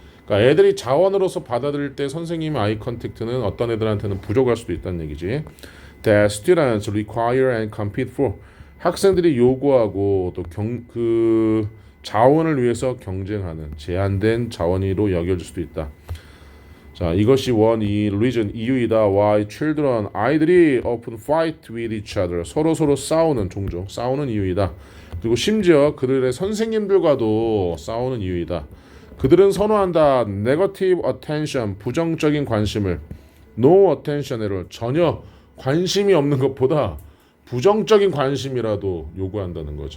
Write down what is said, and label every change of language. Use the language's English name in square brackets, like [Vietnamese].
[Korean] 그러니까 애들이 자원으로서 받아들일 때 선생님의 아이 컨택트는 어떤 애들한테는 부족할 수도 있다는 얘기지. [English] That students require and compete for [Korean] 학생들이 요구하고 또 그 자원을 위해서 경쟁하는 제한된 자원으로 여겨질 수도 있다. 자, 이것이 이 reason 이유이다. [English] Why children [Korean] 아이들이 [English] often fight with each other [Korean] 서로 싸우는 종종 싸우는 이유이다. 그리고 심지어 그들의 선생님들과도 싸우는 이유이다. 그들은 선호한다. [English] negative attention [Korean] 부정적인 관심을 [English] no attention at all [Korean] 전혀 관심이 없는 것보다 부정적인 관심이라도 요구한다는 거지.